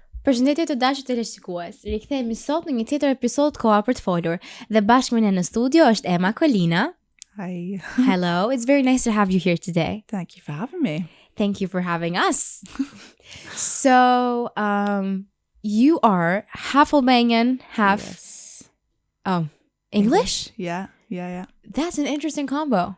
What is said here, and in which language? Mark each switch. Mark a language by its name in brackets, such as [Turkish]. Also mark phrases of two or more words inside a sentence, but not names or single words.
[Albanian] Përshëndetje të dashur teleshikues. Rikthehemi sot në një tjetër episod Koha Për Të Folur dhe bashkë me ne në studio është Emma Kolina. [English] Hi. Hello, it's very nice to have you here today. Thank you for having me. Thank you for having us. So, you are half Albanian, half English? Yeah. That's an interesting combo.